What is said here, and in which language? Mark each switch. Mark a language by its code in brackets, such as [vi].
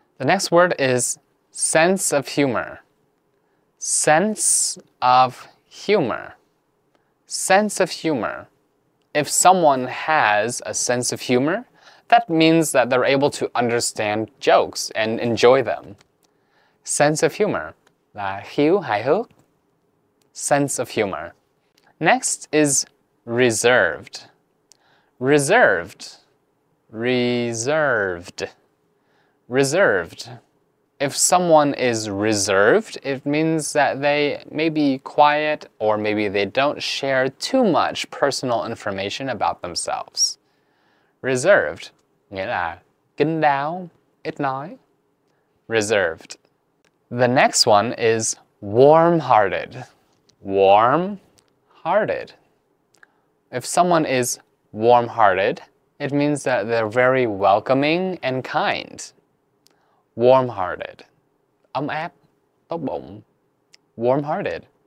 [en] The next word is sense of humor. Sense of humor. Sense of humor. If someone has a sense of humor, that means that they're able to understand jokes and enjoy them. [vi] Sense of humor là khiếu hài hước. [en] Sense of humor. Next is reserved. Reserved. Reserved. Reserved. If someone is reserved, it means that they may be quiet or maybe they don't share too much personal information about themselves. [vi] Reserved nghĩa là kín đáo, ít nói. [en] Reserved. The next one is warm-hearted. Warm-hearted. If someone is warm-hearted, it means that they're very welcoming and kind. Warm-hearted. [vi] Ấm áp, tốt bụng. [en] Warm-hearted.